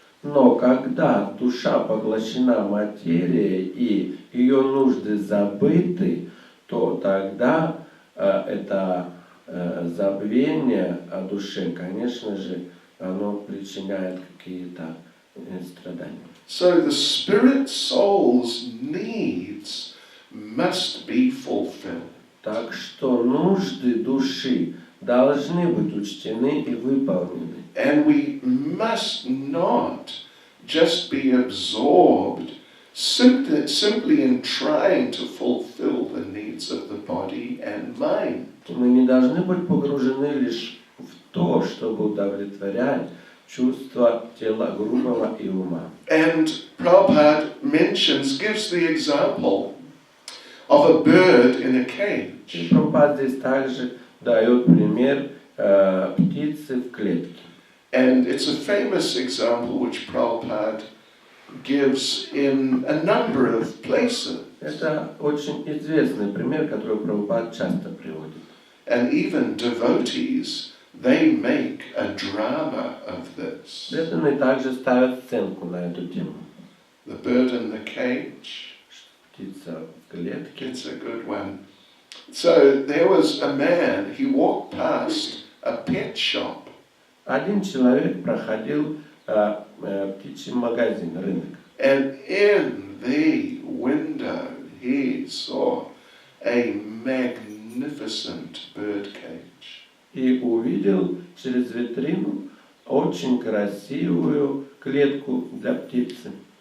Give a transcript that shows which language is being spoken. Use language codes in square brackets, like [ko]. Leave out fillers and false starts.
[ru] Но когда душа поглощена материей и ее нужды забыты, то тогда это забвение о душе, конечно же, оно причиняет какие-то страдания. [en] So the spirit soul's needs must be fulfilled. [ru] Так что нужды души должны быть учтены и выполнены. [en] And we must not just be absorbed simply in trying to fulfill the needs of the body and mind. [ru] Мы не должны быть погружены лишь в то, чтобы удовлетворять чувства тела грубого и ума. [en] And Prabhupada gives the example of a bird in a cage. [ru] И Прабхупада здесь также дает пример птицы в клетке. [en] And it's a famous example which Prabhupada gives in a number of places. [ru] Это очень известный пример, который Прабхупада часто приводит. [en] And even devotees, they make a drama of this. [ru] Преданные также ставят сценку на эту тему. [en] The bird in the cage. [ru] Птица в клетке. [en] It's a good one. So there was a man, he walked past a pet shop. [ru] Один человек проходил птичий магазин, рынок. [en] And in the window he saw a magnificent bird cage. [ru] И увидел через витрину очень красивую клетку для птицы.